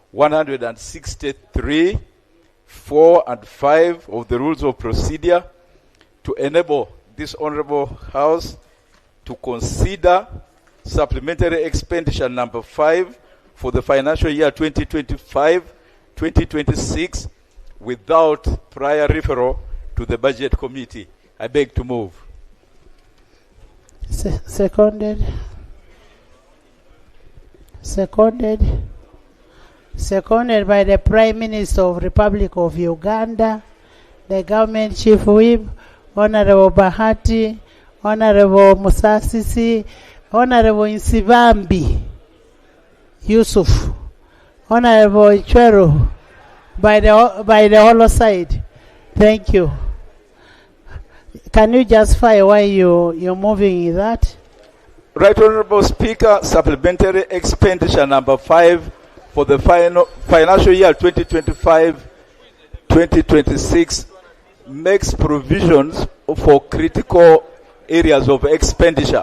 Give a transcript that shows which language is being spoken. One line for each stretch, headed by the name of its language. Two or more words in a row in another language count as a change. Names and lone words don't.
English: 163, 4 and 5 of the Rules of Procedure to enable this Honourable House to consider supplementary expenditure number 5 for the financial year 2025-2026 without prior referral to the Budget Committee. I beg to move. Seconded. Seconded by the Prime Minister of Republic of Uganda, the Government Chief Whip, Honourable Bahati, Honourable Musasisi, Honourable Insibambi Yusuf, Honourable Ichwero, by the hollow side. Thank you. Can you justify why you're moving that? Right Honourable Speaker, supplementary expenditure number 5 for the financial year 2025-2026 makes provisions for critical areas of expenditure.